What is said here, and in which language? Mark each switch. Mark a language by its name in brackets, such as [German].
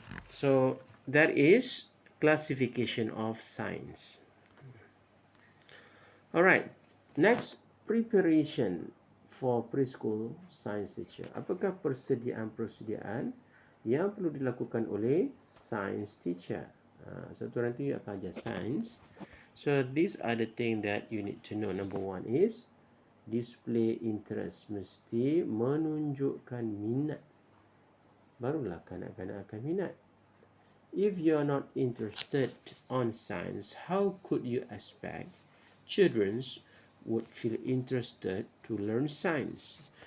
[English] So that is classification of science. Alright. Next, preparation for preschool science teacher. [Malay] Apakah persediaan yang perlu dilakukan oleh science teacher? Satu nanti akan ajar sains. [English] So these are the thing that you need to know. Number one is display interest, [Malay] mesti menunjukkan minat, barulah kanak-kanak akan minat. [English] If you are not interested on science, how could you expect children would feel interested to learn science?